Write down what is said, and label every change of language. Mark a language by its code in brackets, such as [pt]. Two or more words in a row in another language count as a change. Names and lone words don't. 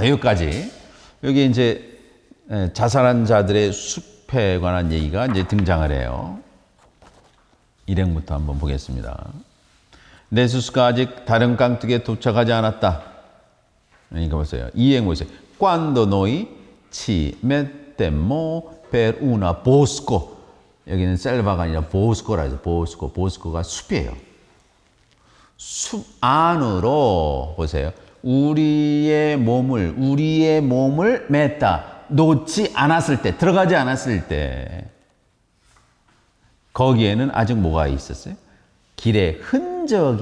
[ko] 여기까지. 여기 이제 자살한 자들의 숲에 관한 얘기가 이제 등장을 해요. 일행부터 한번 보겠습니다. 네수스가 아직 다른 깡뚝에 도착하지 않았다. 그러니까 보세요. 이행 보세요. [it] Quando noi ci mettemmo per una bosco. [ko] 여기는 셀바가 아니라 보스코라 해서 보스코. 보스코가 숲이에요. 숲 안으로 보세요. 우리의 몸을 맸다. 놓지 않았을 때, 들어가지 않았을 때 거기에는 아직 뭐가 있었어요?